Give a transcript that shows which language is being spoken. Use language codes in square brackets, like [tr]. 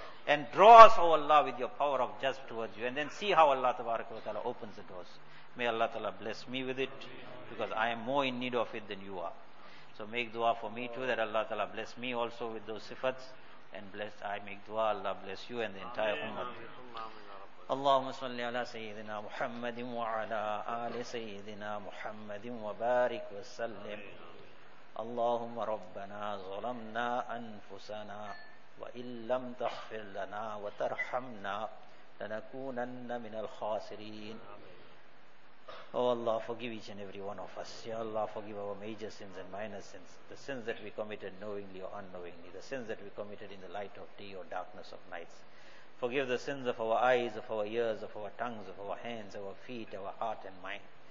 [en] And draw us, O Allah, with your power of jazb towards you. And then see how Allah Tabaraka wa Ta'ala opens the doors. May Allah Ta'ala bless me with it, because I am more in need of it than you are. So make dua for me too, that Allah Ta'ala bless me also with those sifats. And bless, I make dua, Allah bless you and the entire ummah. [ar] اللهم صل على سيدنا محمد وعلى آل سيدنا محمد وبارك وسلم اللهم ربنا ظلمنا أنفسنا وإن لم تغفر لنا وترحمنا لنكونن من الخاسرين. [en] Oh Allah, forgive each and every one of us. Ya Allah, forgive our major sins and minor sins, the sins that we committed knowingly or unknowingly, the sins that we committed in the light of day or darkness of nights. Forgive the sins of our eyes, of our ears, of our tongues, of our hands, our feet, our heart and mind.